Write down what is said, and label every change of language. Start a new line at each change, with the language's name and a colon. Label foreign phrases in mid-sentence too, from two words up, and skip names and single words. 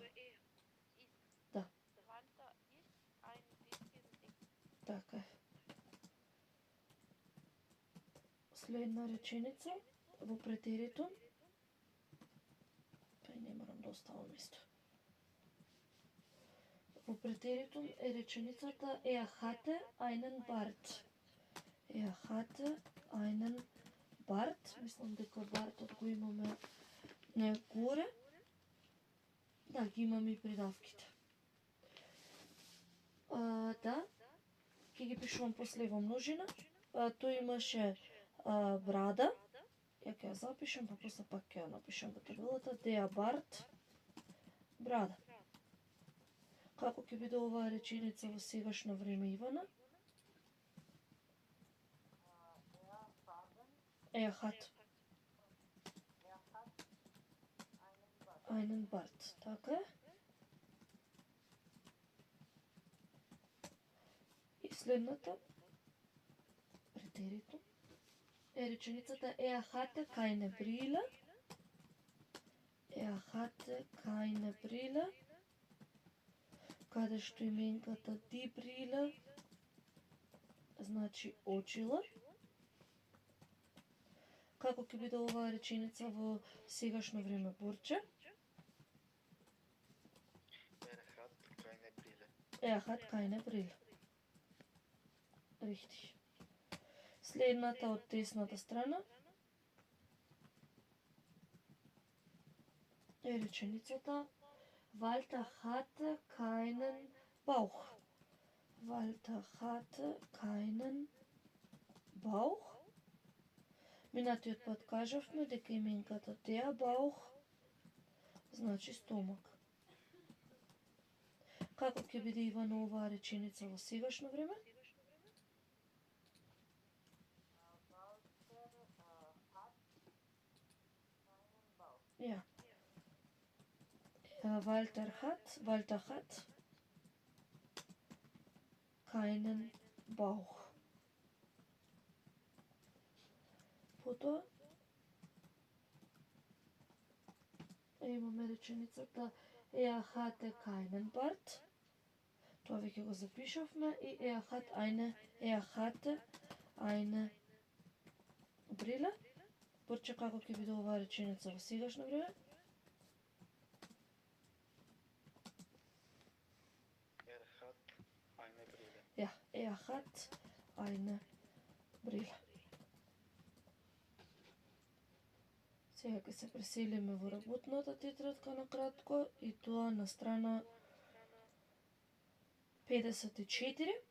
Macedonian: Да. Така е. Следна реченица во претеритум. Па и не морам да оставам исто. Во претеритум е реченицата
German: hatte einen Bart. Hatte einen Bart.
Macedonian: Мислам дека бартот го имаме горе. Да, ги имаме и придавките. Да, ќе ги пишувам после во множина. Тој имаше брада. Ја ќе ја запишам, па после пак ќе ја напишам во табелата.
German: Der Bart,
Macedonian: брада. Како ќе биде оваа реченица во сегашно време, Ивана?
German: Hat einen Bart.
Macedonian: Така е. И следната претеритум е реченицата
German: hatte keine Brille. Hatte keine Brille.
Macedonian: Каде што именката
German: die Brille
Macedonian: значи очила. Како ќе биде оваа реченица во сегашно време, Борче?
German: Hat keine Brille. Richtig.
Macedonian: Следната од десната страна е реченицата
German: Walter hatte keinen Bauch. Walter hatte keinen Bauch.
Macedonian: Минатиот пат кажавме дека именката
German: der Bauch
Macedonian: значи стомак. Како ќе биде, Ивана, оваа реченица во сегашно време?
German: Ja. Walter hat keinen Bauch.
Macedonian: Потоа имаме реченицата
German: er hatte keinen Bart.
Macedonian: Тоа веќе го запишавме и
German: er hatte eine Brille.
Macedonian: Борче, како ќе биде оваа реченица во сегашно време?
German: hat eine Brille. Ja, er hat eine Brille.
Macedonian: Сега ќе се преселиме во работната тетрадка на кратко и тоа на страна 54.